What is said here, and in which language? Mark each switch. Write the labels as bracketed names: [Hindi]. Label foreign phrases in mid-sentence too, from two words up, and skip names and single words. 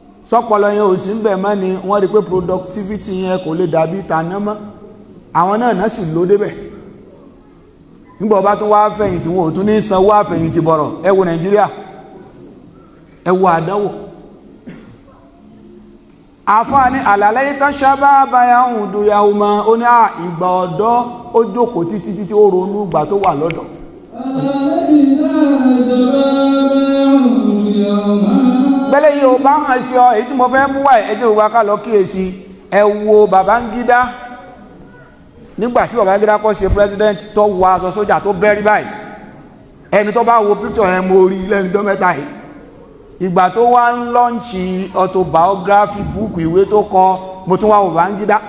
[Yoruba] Sọ́pọlọ yẹn ò sí ń bẹ̀ mọ́ ni, wọ́n rí pé productivity yẹn kò lè dàbí tàná mọ́. Àwọn náà náà sì ló débẹ̀. Nígbà ọba tún wá fẹ̀yìntì, wọn ò tún ní sanwó àfẹ̀yìntì bọ̀rọ̀. Ẹ wo Nàìjíríà, ẹ wo àdánwò. Àfáà ní, [Arabic] "ألا ليت الشباب يعود يوما." [Yoruba] Ó ní, "À, ìgbà ọ̀dọ́, ó jókòó títí, títí ó ronú ìgbà tó wà lọ́dọ̀." [Arabic] ألا ليت الشباب يعود يوما. [Yoruba] Bẹ́lẹ̀ yìí ò bá hàn sí ọ, èyí tí mo fẹ́ mú wá, ẹ jẹ́ òwa ká lọ kíyèsí. Ẹ wo Babangida. Nígbà tí Babangida kọ́ ṣe president, tó wọ aṣọ sójà tó bẹ́rí báyìí. Ẹni tó bá wo picture yẹn, mo rí lẹ́nu ọjọ́ mẹ́ta yìí. Ìgbà tó wá ń lọ́ǹchì [English] autobiography book, [Yoruba] ìwé tó kọ, mo tún wá wo Babangida.